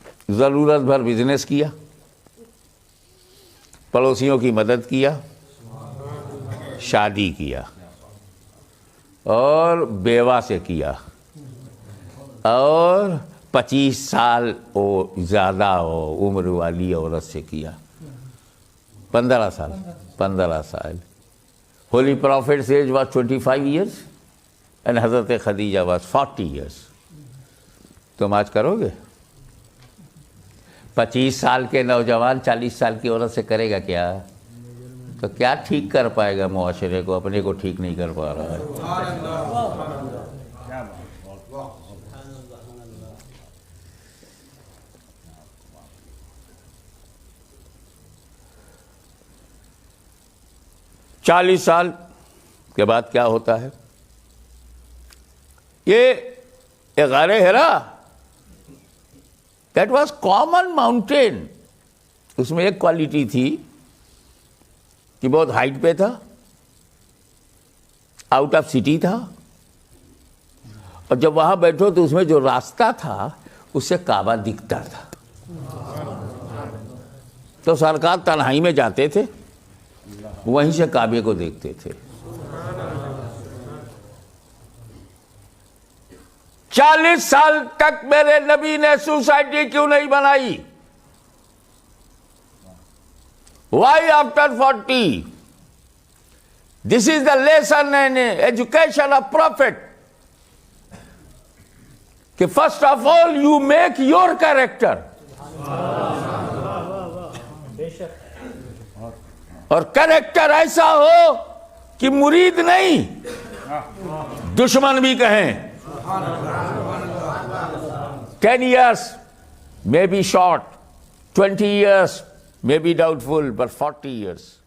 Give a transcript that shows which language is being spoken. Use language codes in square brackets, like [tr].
[hi] जरूरत भर बिजनेस किया, पड़ोसियों की मदद किया, शादी किया, और बेवा से किया, और 25 साल ज्यादा उम्र वाली औरत से किया, 15 साल. [en] Holy Prophet's age was 25 years and Hazrat Khadija was 40 years. [hi] तुम आज करोगे? 25 साल के नौजवान 40 साल की औरत से करेगा क्या? तो क्या ठीक कर पाएगा मुआशरे को? अपने को ठीक नहीं कर पा रहा है. चालीस साल के बाद क्या होता है? ये गारे Hera, [en] That was common mountain. [hi] उसमें एक क्वालिटी थी कि बहुत हाइट पे था, आउट ऑफ सिटी था, और जब वहां बैठो तो उसमें जो रास्ता था उससे काबा दिखता था. तो सरकार तन्हाई में जाते थे, वहीं से काबे को देखते थे. 40 साल तक मेरे नबी ने सोसाइटी क्यों नहीं बनाई? [en] Why after 40? This is the lesson and education of Prophet. कि first of all you make your character. [hi] और कैरेक्टर ऐसा हो कि मुरीद नहीं, दुश्मन भी कहें. [en] 10 years may be short, 20 years may be doubtful, but 40 years